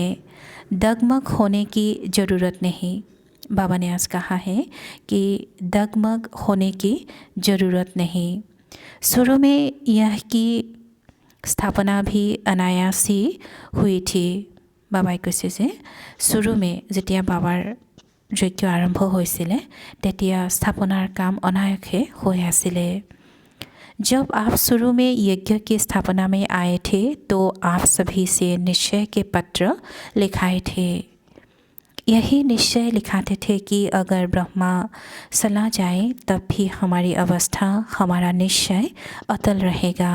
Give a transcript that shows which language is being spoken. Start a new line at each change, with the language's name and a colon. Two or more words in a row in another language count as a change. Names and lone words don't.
Hindi: डगमग होने की ज़रूरत नहीं। बाबा ने आज कहा है कि डगमग होने की ज़रूरत नहीं। शुरू में यह की स्थापना भी अनायास ही हुई थी।
Assamese: बाबा কৈছে যে
Hindi: शुरू में
Assamese: যেতিয়া বাবাৰ যজ্ঞ আৰম্ভ হৈছিলে তেতিয়া স্থাপনাৰ কাম অনায়াসে হৈ আছিলে।
Hindi: जब आप शुरू में यज्ञ की स्थापना में आए थे तो आप सभी से निश्चय के पत्र लिखाए थे। यही निश्चय लिखाते थे कि अगर ब्रह्मा चला जाए तब भी हमारी अवस्था, हमारा निश्चय अटल रहेगा।